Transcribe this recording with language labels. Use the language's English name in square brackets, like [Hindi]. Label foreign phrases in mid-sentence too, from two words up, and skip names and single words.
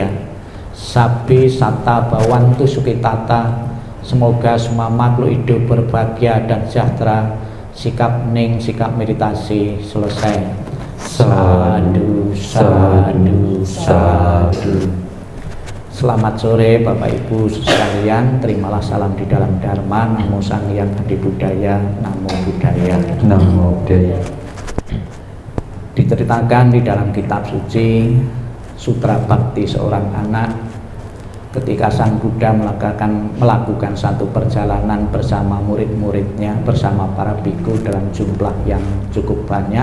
[Punjabi] Sabi Satta Bawantu Sukitata, [Indonesian] semoga semua makhluk hidup berbahagia dan sejahtera. Sikap hening, sikap meditasi selesai. [Punjabi] Sadu, sadu, sadu. [Indonesian] Selamat sore Bapak Ibu sekalian, terimalah salam di dalam Dharma. [Punjabi] Namo Sang Hyang Adi Buddhaya, Namo Buddhaya, Namo Buddhaya. [Indonesian] Diceritakan di dalam kitab suci Sutra Bhakti seorang anak, ketika Sang Buddha melakukan satu perjalanan bersama murid-muridnya, bersama para biku dalam jumlah yang cukup banyak.